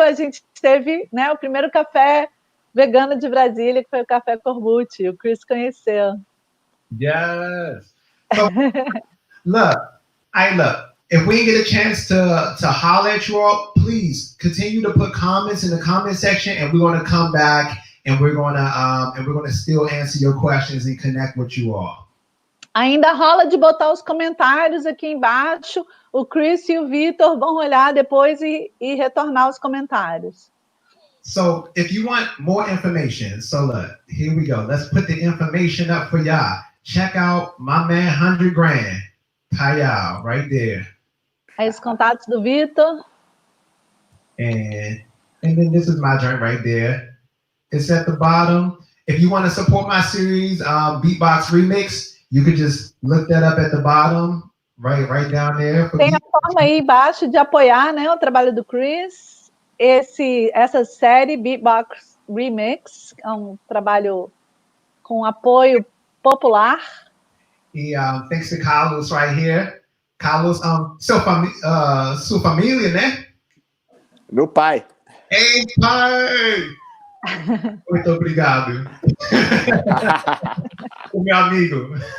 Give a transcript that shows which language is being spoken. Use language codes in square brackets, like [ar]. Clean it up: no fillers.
[pt] A gente teve, né, o primeiro café vegano de Brasília, que foi o Café Corbucci. O Chris conheceu. [en] Yes. So, look, if we get a chance to holler at you all, please continue to put comments in the comment section, and we're going to come back and we're going to still answer your questions and connect with you all. [pt] Ainda rola de botar os comentários aqui embaixo. O Chris e o Vitor vão olhar depois e retornar os comentários. [en] So if you want more information, so look, here we go. Let's put the information up for y'all. Check out my man 100 Grand, Kyle, right there. [pt] Aí os contatos do Vitor. [en] And then this is my joint right there. It's at the bottom. If you want to support my series, Beatbox Remix, you could just look that up at the bottom, right down there. [pt] Tem a forma aí embaixo de apoiar, né, o trabalho do Chris. Essa série Beatbox Remix é um trabalho com apoio popular. E thanks to Carlos right here. Carlos, sua família, né? Meu pai. Ei, pai! Muito obrigado. O meu amigo.